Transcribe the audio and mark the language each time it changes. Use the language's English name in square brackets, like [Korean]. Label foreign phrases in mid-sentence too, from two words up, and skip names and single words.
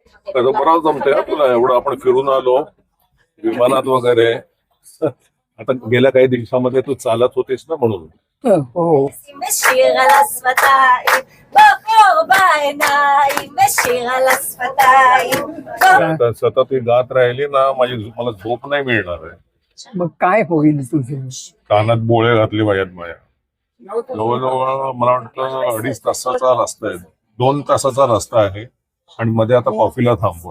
[Marathi] बरं जमतंय हा तुला, एवढं आपण फिरून आलो विमानात वगैरे. आता गेल्या काही दिवसामध्ये तू चालत होतीस ना म्हणून. हो. [Hebrew] בשיר על השפתיים, באור בעיניים, בשיר על השפתיים. [Marathi] आता सतत ही गात राहिली ना मला झोप नाही मिळणार आहे. मग काय होईल तुझं? कानात बोळे घातले पाहिजेत माझ्या. जवळजवळ मला वाटतं 2.5 तासाचा रस्ता आहे, 2 तासाचा रस्ता आहे आणि मध्ये आता कॉफीला थांबू.